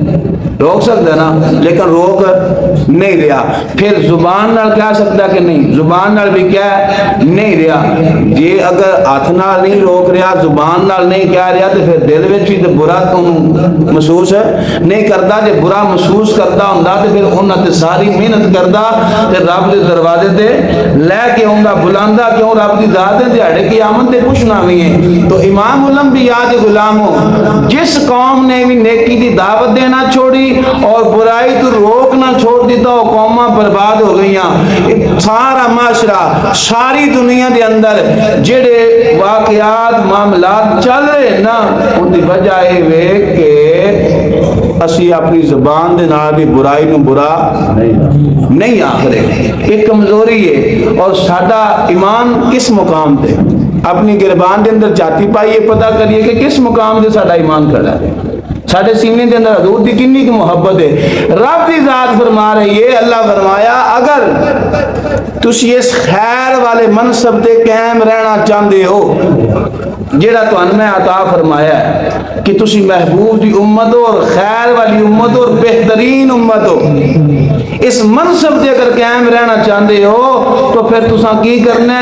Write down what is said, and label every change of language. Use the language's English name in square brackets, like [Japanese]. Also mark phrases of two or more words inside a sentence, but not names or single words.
[Urdu] روک سکتا ہے نا، لیکن روک نہیں رہا. [Punjabi] پھر زبان نال کہہ سکتا کہ نہیں، زبان نال بھی کہہ نہیں رہا. [Urdu] یہ اگر ہاتھ نال نہیں روک رہا، زبان نال نہیں کہہ رہا، تو پھر دل وچ بھی تو برا محسوس نہیں کرتا. [Punjabi] جے برا محسوس کرتا ہوندا تو پھر انہاں تے ساری محنت کردا تے رب دے دروازے تے لے کے آوندا، بلاندا کیوں رب دی ذات دے دیہاڑے قیامت تے پوچھنا بھی ہے. تو امام الانبیاء دے غلاموں، جس قوم نے بھی نیکی دی دعوت دینا چھوڑی اور برائی تو روکنا چھوڑ دیتا، وہ قوماں برباد ہو گئیاں. سارا معاشرہ، ساری دنیا دے اندر جڑے واقعات معاملات چل رہے نا، ان دی وجہ یہ وے کہ اسی اپنی زبان دے نال بھی برائی نو برا نہیں آکھ رہے. [Urdu] ایک کمزوری ہے. [Punjabi] اور ساڈا ایمان کس مقام تے، اپنی گربان دے اندر جاتی پائیے، پتہ کریے کہ کس مقام تے ساڈا ایمان کھڑا ہے. ساڈے سینے دے اندر حضور دی کنی کی محبت ہے. رب دی ذات فرما رہی ہے، اللہ فرمایا اگر تسی اس خیر والے منصب تے قائم رہنا چاہندے ہو جیڑا تہن میں عطا فرمایا ہے کہ تسی محبوب دی امت ہو اور خیر والی امت ہو اور بہترین امت ہو، اس منصب تے اگر قائم رہنا چاہندے ہو تو پھر تساں کی کرنا ہے؟